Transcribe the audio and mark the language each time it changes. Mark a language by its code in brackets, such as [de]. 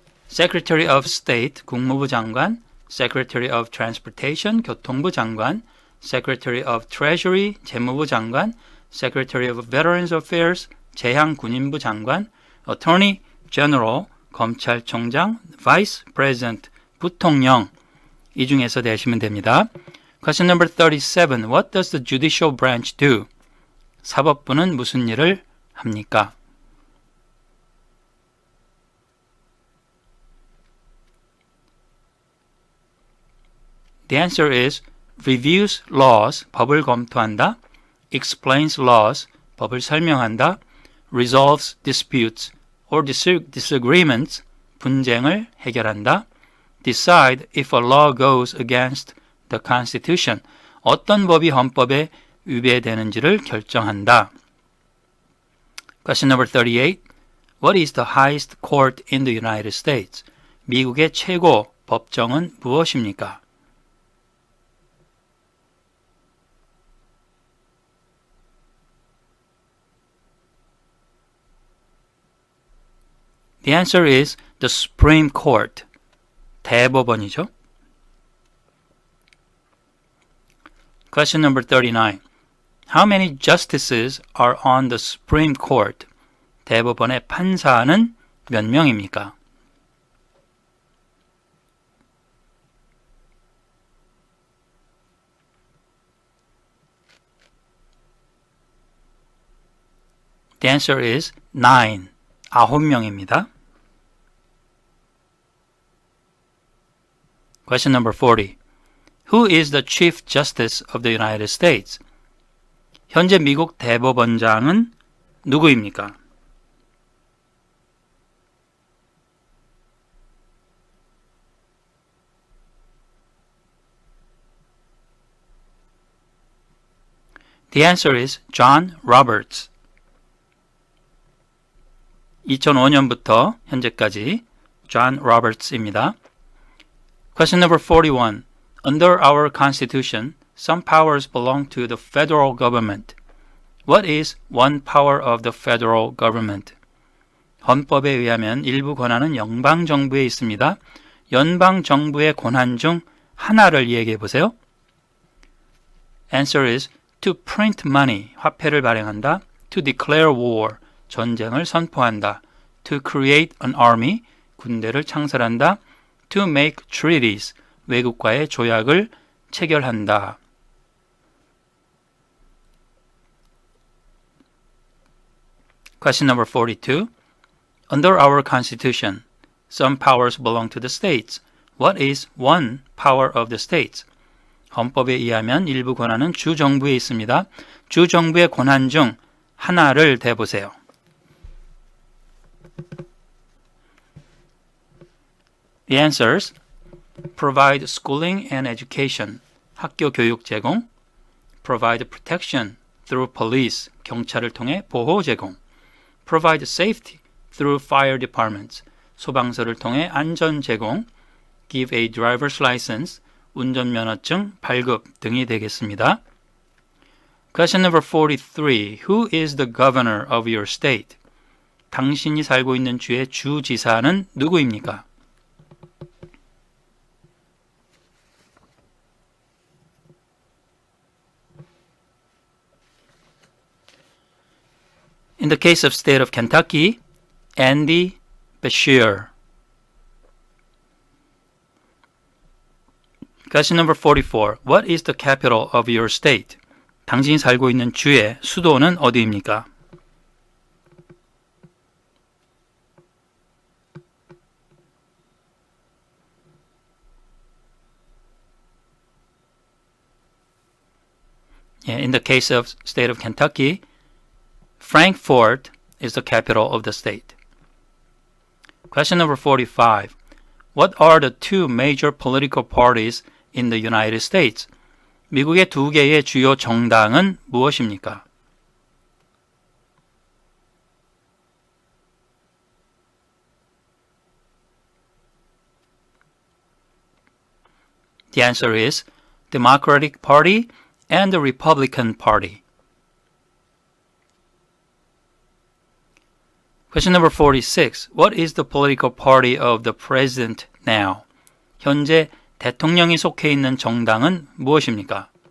[en] Secretary of State, [ko] 국무부 장관, [en] Secretary of Transportation, [ko] 교통부 장관, [en] Secretary of Treasury, [ko] 재무부 장관, [en] Secretary of Veterans Affairs, [ko] 재향군인부 장관, [en] Attorney General, [ko] 검찰총장, [en] Vice President, [ko] 부통령, 이 중에서 내시면 됩니다. [en] Question number 37. What does the judicial branch do? [ko] 사법부는 무슨 일을 합니까? [en] The answer is reviews laws, [ko] 법을 검토한다, [en] explains laws, [ko] 법을 설명한다, [en] resolves disputes or disagreements, [ko] 분쟁을 해결한다, [en] decide if a law goes against the Constitution, [ko] 어떤 법이 헌법에 위배되는지를 결정한다. [en] Question number 38. What is the highest court in the United States? [ko] 미국의 최고 법정은 무엇입니까? [en] The answer is the Supreme Court. [ko] 대법원이죠. [en] Question number 39. How many justices are on the Supreme Court? [ko] 대법원의 판사는 몇 명입니까? [en] The answer is 9. [ko] 9명입니다. [en] Question number 40. Who is the Chief Justice of the United States? [ko] 현재 미국 대법원장은 누구입니까? [en] The answer is John Roberts. [ko] 2005년부터 현재까지 John Roberts입니다. [en] Question number 41. Under our Constitution, some powers belong to the federal government. What is one power of the federal government? [ko] 헌법에 의하면 일부 권한은 연방정부에 있습니다. 연방정부의 권한 중 하나를 얘기해 보세요. [en] Answer is to print money, [ko] 화폐를 발행한다. [en] To declare war, [ko] 전쟁을 선포한다. [en] To create an army, [ko] 군대를 창설한다. [en] To make treaties, [ko] 외국과의 조약을 체결한다. [en] Question number 42. Under our constitution, some powers belong to the states. What is one power of the states? [ko] 헌법에 의하면 일부 권한은 주정부에 있습니다. 주정부의 권한 중 하나를 대보세요. [en] The answers: provide schooling and education, [ko] 학교 교육 제공, [en] provide protection through police, [ko] 경찰을 통해 보호 제공, [en] provide safety through fire departments, [ko] 소방서를 통해 안전 제공, [en] give a driver's license, [ko] 운전면허증 발급 등이 되겠습니다. [en] Question number 43. Who is the governor of your state? [ko] 당신이 살고 있는 주의 주지사는 누구입니까? [en] In the case of state of Kentucky, Andy Beshear. Question number 44. What is the capital of your state? [ko] 당신이 살고 있는 주의 수도는 어디입니까? [en] In the case of state of Kentucky, Frankfort is the capital of the state. Question number 45. What are the two major political parties in the United States? [ko] 미국의 두 개의 주요 정당은 무엇입니까? [en] The answer is Democratic Party and the Republican Party. Question number 46. What is the political party of the president now? [ko] 현재 대통령이 속해 있는 정당은 무엇입니까?